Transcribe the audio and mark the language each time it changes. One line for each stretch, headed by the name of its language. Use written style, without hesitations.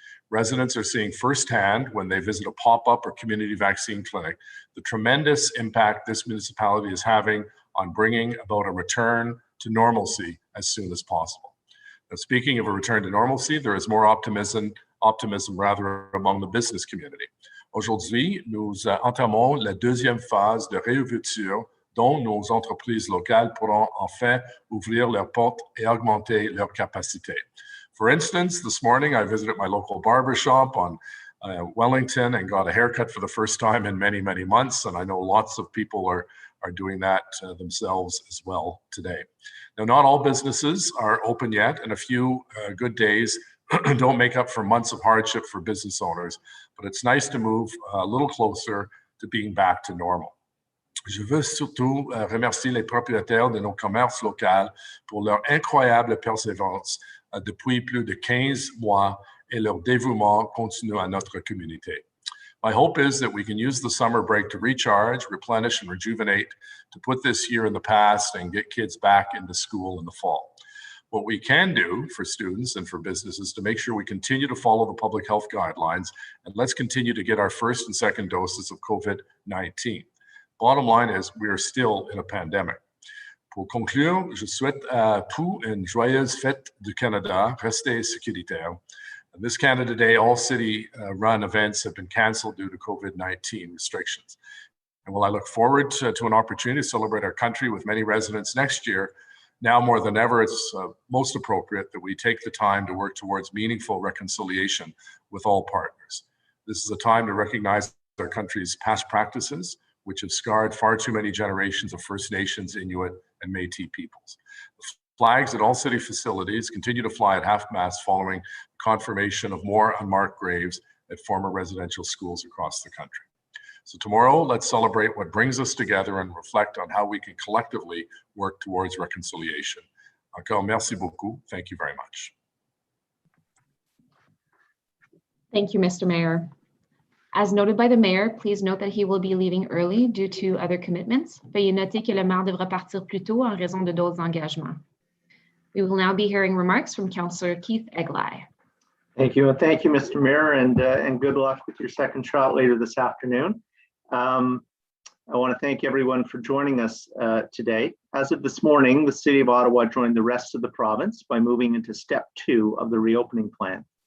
English: Residents are seeing firsthand when they visit a pop-up or community vaccine clinic the tremendous impact this municipality is having on bringing about a return to normalcy as soon as possible. Now, speaking of a return to normalcy, there is more optimism among the business community.
French: Aujourd'hui, nous entamons la deuxième phase de réouverture dont nos entreprises locales pourront enfin ouvrir leurs portes et augmenter leur capacité.
English: For instance, this morning I visited my local barber shop on Wellington and got a haircut for the first time in many, many months, and I know lots of people are doing that themselves as well today. Now, not all businesses are open yet, and a few good days don't make up for months of hardship for business owners, but it's nice to move a little closer to being back to normal.
French: Je veux surtout remercier les propriétaires de nos commerces locaux pour leur incroyable persévérance depuis plus de 15 mois et leur dévouement continu à notre communauté.
English: My hope is that we can use the summer break to recharge, replenish, and rejuvenate, to put this year in the past and get kids back into school in the fall. What we can do for students and for businesses to make sure we continue to follow the public health guidelines, and let's continue to get our first and second doses of COVID-19. Bottom line is we are still in a pandemic.
French: Pour conclure, je souhaite à tous une joyeuse fête du Canada. Restez sécuritaires.
English: This Canada Day, all city-run events have been canceled due to COVID-19 restrictions. And while I look forward to an opportunity to celebrate our country with many residents next year, Now more than ever, it's most appropriate that we take the time to work towards meaningful reconciliation with all partners. This is a time to recognize our country's past practices, which have scarred far too many generations of First Nations, Inuit, and Métis peoples. The flags at all city facilities continue to fly at half-mast following confirmation of more unmarked graves at former residential schools across the country. So tomorrow, let's celebrate what brings us together and reflect on how we can collectively work towards reconciliation.
French: Encore merci beaucoup.
English: Thank you very much. Thank you, Mr. Mayor. As noted by the mayor, please note that he will be leaving early due to other commitments.
French: Veuillez noter que le maire devra partir plus tôt en raison de d'autres engagements.
English: We will now be hearing remarks from Councillor Keith Egli. Thank you, and thank you, Mr. Mayor, and good luck with your second shot later this afternoon. I want to thank everyone for joining us today. As of this morning, the City of Ottawa joined the rest of the province by moving into step 2 of the reopening plan.